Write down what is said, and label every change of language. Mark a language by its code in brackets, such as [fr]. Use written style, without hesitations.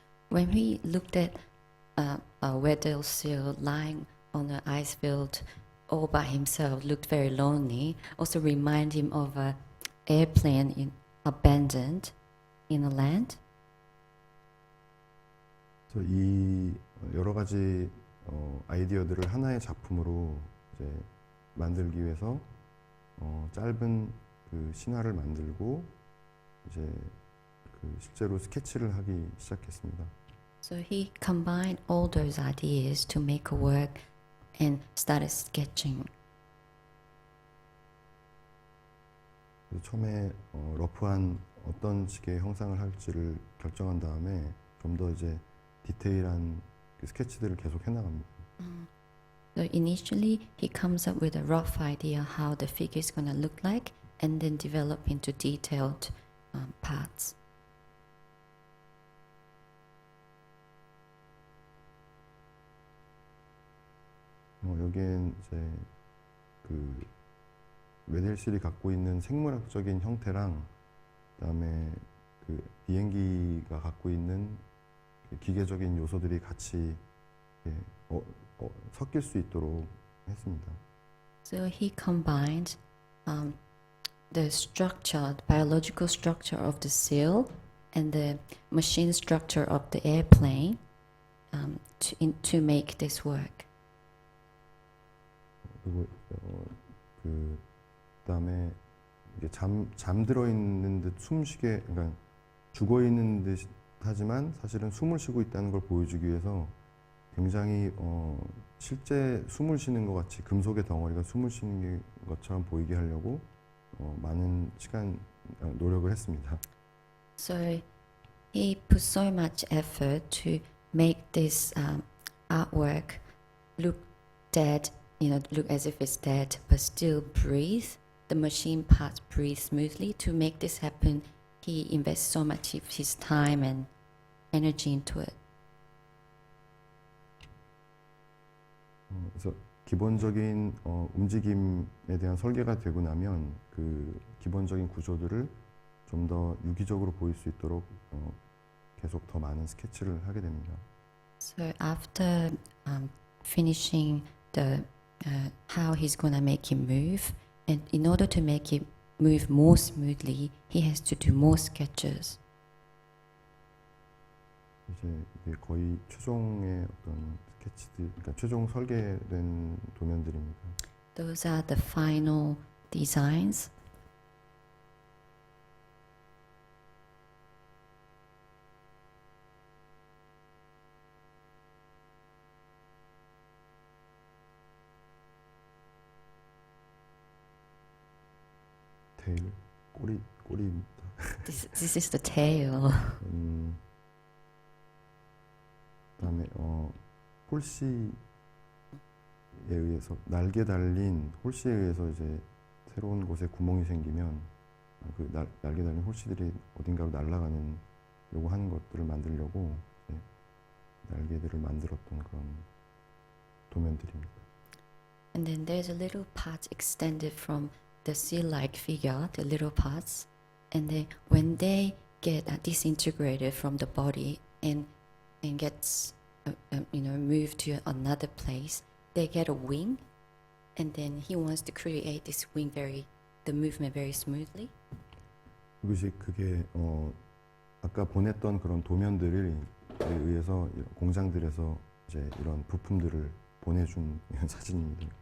[en] When we looked at a Weddell seal lying on an ice field all by himself, looked very lonely. Also remind him of an airplane abandoned in a land. [ko] 그래서 이 여러 가지 아이디어들을 하나의 작품으로 이제 만들기 위해서 짧은 그 신화를 만들고 이제 그 실제로 스케치를 하기 시작했습니다. [en] So he combined all those ideas to make a work and started sketching. [ko] 그래서 처음에 러프한 어떤 식의 형상을 할지를 결정한 다음에 좀 더 이제 디테일한 그 스케치들을 계속 해나갑니다. [en] So initially he comes up with a rough idea how the figure is going to look like and then develop into detailed parts. [ko] 여기엔 이제 그 웨델실이 갖고 있는 생물학적인 형태랑 그다음에 그 비행기가 갖고 있는 기계적인 요소들이 같이 섞일 수 있도록 했습니다. [en] So he combined the structure, the biological structure of the seal and the machine structure of the airplane to make this work. [ko] 그리고 그다음에 이게 잠들어 있는 듯 숨쉬게, 그러니까 죽어 있는 듯 하지만 사실은 숨을 쉬고 있다는 걸 보여주기 위해서 굉장히 실제 숨을 쉬는 것 같이 금속의 덩어리가 숨을 쉬는 것처럼 보이게 하려고 많은 시간 노력을 했습니다. [en] So he put so much effort to make this artwork look dead, look as if it's dead, but still breathe. The machine parts breathe smoothly. To make this happen, he invests so much of his time and energy into it. [ko] 그래서 기본적인 움직임에 대한 설계가 되고 나면 그 기본적인 구조들을 좀 더 유기적으로 보일 수 있도록 계속 더 많은 스케치를 하게 됩니다. [en] So after finishing the how he's gonna make him move, and in order to make it move more smoothly, he has to do more sketches. [ko] 이제 이게 거의 최종의 어떤 스케치들, 그러니까 최종 설계된 도면들입니다. [en] Those are the final designs. [ko] 테일, 꼬리입니다. [en] This is the tail. [ko] 그다음에 홀씨에 의해서 날개 달린 홀씨에 의해서 이제 새로운 곳에 구멍이 생기면 그 날개 달린 홀씨들이 어딘가로 날아가는 요거 하는 것들을 만들려고 이제 날개들을 만들었던 그런 도면들입니다. [en] And then there's a little part extended from the seal-like figure, the little parts, and then when they get disintegrated from the body and gets moved to another place, they get a wing, and then he wants to create this wing the movement very smoothly. [ko] 그게 아까 보냈던 그런 도면들에 의해서 공장들에서 이제 이런 부품들을 보내준 사진입니다.